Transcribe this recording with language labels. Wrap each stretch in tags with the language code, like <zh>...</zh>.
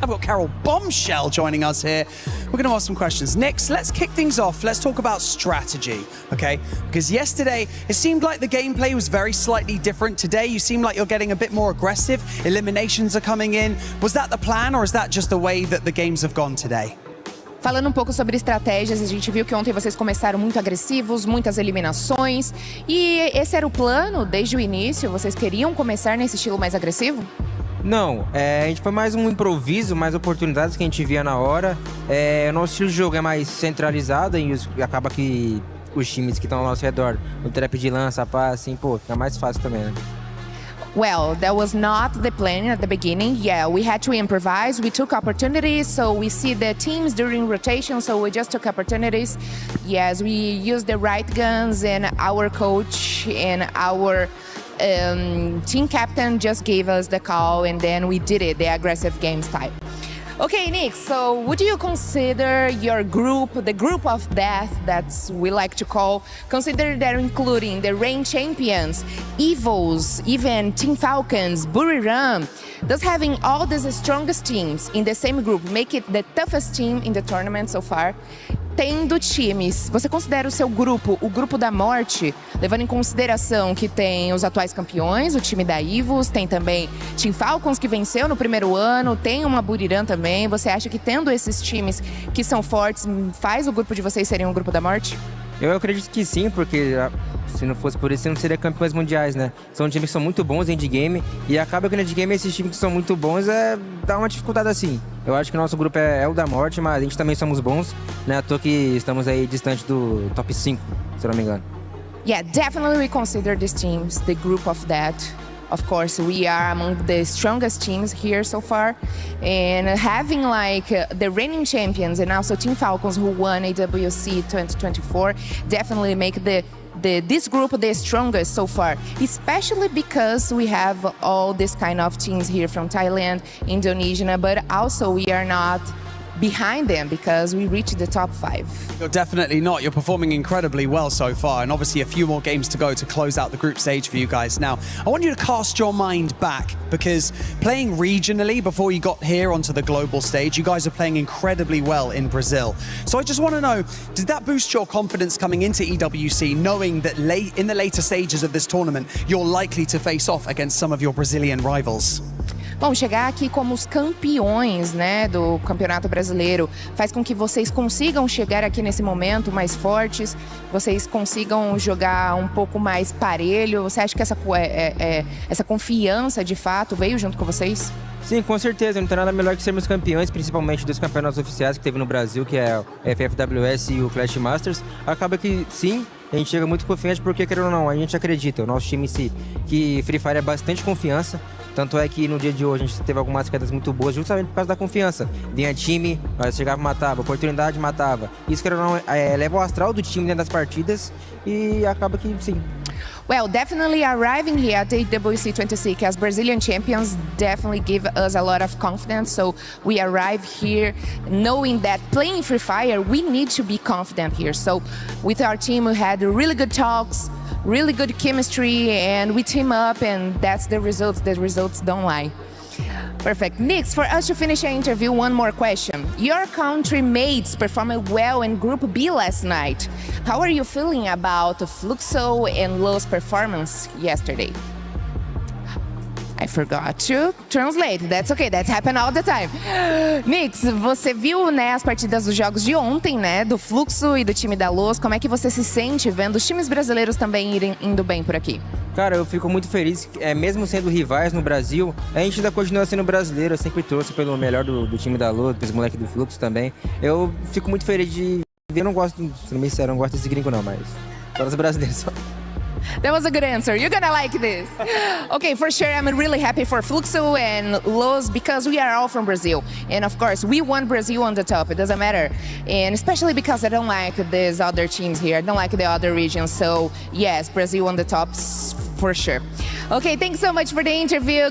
<en>I've got Carol Bombshell joining us here. We're going to ask some questions. Nyx, let's kick things off. Let's talk about strategy, okay? Because yesterday, it seemed like the gameplay was very slightly different. Today, you seem like you're getting a bit more aggressive. Eliminations are coming in. Was that the plan, or is that just the way that the games have gone today?</en> <pt>Falando um pouco sobre estratégias, a gente viu que ontem vocês começaram muito agressivos, muitas eliminações. E esse era o plano desde o início? Vocês queriam começar nesse estilo mais agressivo? Não, a gente foi mais um improviso, mais oportunidades que a gente via na hora. O nosso estilo de jogo é mais centralizado e acaba que os times que estão ao nosso redor, no trap de lança, pá, assim, pô, fica mais fácil também, né?</pt> <en>Well, that was not the plan at the beginning. Yeah, we had to improvise. We took opportunities. So we see the teams during rotation. So we just took opportunities. Yes, we used the right guns, and our coach and our team captain just gave us the call, and then we did it, the aggressive game style. Okay, Nyx, so would you consider your group, the group of death that we like to call, consider that including the reign champions, Evils, even Team Falcons, Buriram, does having all these strongest teams in the same group make it the toughest team in the tournament so far?</en> <pt>Tendo times, você considera o seu grupo, o grupo da morte, levando em consideração que tem os atuais campeões, o time da Evils, tem também Team Falcons que venceu no primeiro ano, tem uma Buriram também. Você acha que tendo esses times que são fortes, faz o grupo de vocês serem um grupo da morte? Eu acredito que sim, porque se não fosse por isso, não seria campeões mundiais, né? São times que são muito bons em endgame e acaba que no endgame esses times que são muito bons dá uma dificuldade assim. Eu acho que o nosso grupo é o da morte, mas a gente também somos bons, né? À toa que estamos aí distante do top 5, se eu não me engano.</pt> <en>Yeah, definitely we consider these teams the group of that. Of course, we are among the strongest teams here so far, and having like the reigning champions and also Team Falcons who won EWC 2024 definitely make this group the strongest so far, especially because we have all this kind of teams here from Thailand, Indonesia, but also we are not behind them because we reached the top 5. You're definitely not. You're performing incredibly well so far, and obviously a few more games to go to close out the group stage for you guys. Now, I want you to cast your mind back, because playing regionally before you got here onto the global stage, you guys are playing incredibly well in Brazil. So I just want to know, did that boost your confidence coming into EWC, knowing that in the later stages of this tournament, you're likely to face off against some of your Brazilian rivals?</en> <pt>Bom, chegar aqui como os campeões, né, do Campeonato Brasileiro faz com que vocês consigam chegar aqui nesse momento mais fortes, vocês consigam jogar um pouco mais parelho. Você acha que essa confiança de fato veio junto com vocês? Sim, com certeza. Não tem nada melhor que sermos campeões, principalmente dos campeonatos oficiais que teve no Brasil, que é o FFWS e o Clash Masters. Acaba que sim, a gente chega muito confiante porque, querendo ou não, a gente acredita, o nosso time em si, que Free Fire é bastante confiança. Tanto é que no dia de hoje a gente teve algumas quedas muito boas justamente por causa da confiança. Vinha time, nós chegava, matava, oportunidade, matava. Isso, querendo ou não, eleva o astral do time dentro das partidas e acaba que sim.</pt> <en>Well, definitely arriving here at the EWC 26 as Brazilian champions definitely give us a lot of confidence. So we arrive here knowing that playing Free Fire, we need to be confident here. So with our team, we had really good talks, really good chemistry, and we team up, and that's the results. The results don't lie. Perfect. Next, for us to finish our interview, one more question. Your country mates performed well in Group B last night. How are you feeling about Fluxo and Lo's performance yesterday? I forgot to translate. That's okay, that's happened all the time.</en> <pt>Nix, você viu, né, as partidas dos jogos de ontem, né, do Fluxo e do time da Los. Como é que você se sente vendo os times brasileiros também indo bem por aqui? Cara, eu fico muito feliz, mesmo sendo rivais no Brasil, a gente ainda continua sendo brasileiro. Eu sempre torço pelo melhor do time da Lua, dos moleques do Fluxo também. Eu fico muito feliz de ver. Eu não gosto, sendo bem sincero, eu não gosto desse gringo não, mas só dos brasileiros só.</pt> <en>That was a good answer. You're gonna like this. Okay, for sure, I'm really happy for Fluxo and Los because we are all from Brazil. And of course, we want Brazil on the top. It doesn't matter. And especially because I don't like these other teams here. I don't like the other regions. So yes, Brazil on the top for sure. Okay, thanks so much for the interview.</en>